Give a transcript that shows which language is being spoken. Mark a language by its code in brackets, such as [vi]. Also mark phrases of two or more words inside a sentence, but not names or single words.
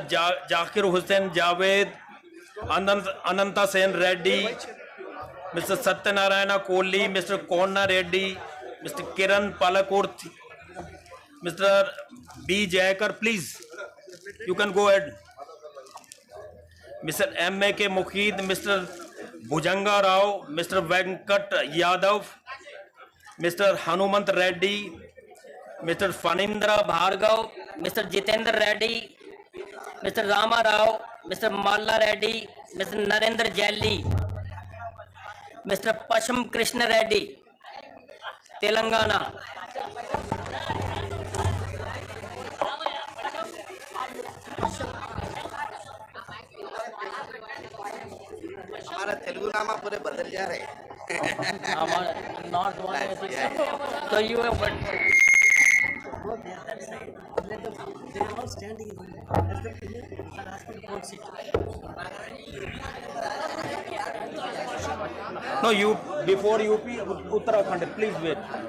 [en] Zakir Hussain Javed, Ananta Sen Reddy, Mr. Satyanarayana Kohli, Mr. Konna Reddy, Mr. Kiran Palakurthi, Mr. B. Jayakar, please, you can go ahead. Mr. M.A.K. Mukhid, Mr. Bhujanga Rao, Mr. Venkat Yadav, Mr. Hanumant Reddy, Mr. Fanindra Bhargav, Mr. Jitendra Reddy, Mr. Rama Rao, Mr. Malla Reddy, Mr. Narendra Jelly, Mr. Pasham Krishna Reddy, Telangana. [hi] हमारा तेलुगु नामा पूरे बदल जा रहे हैं [en] Not one. So you have what? They are all standing in as the pillar and asking for seat. No, you before UP Uttarakhand, please wait.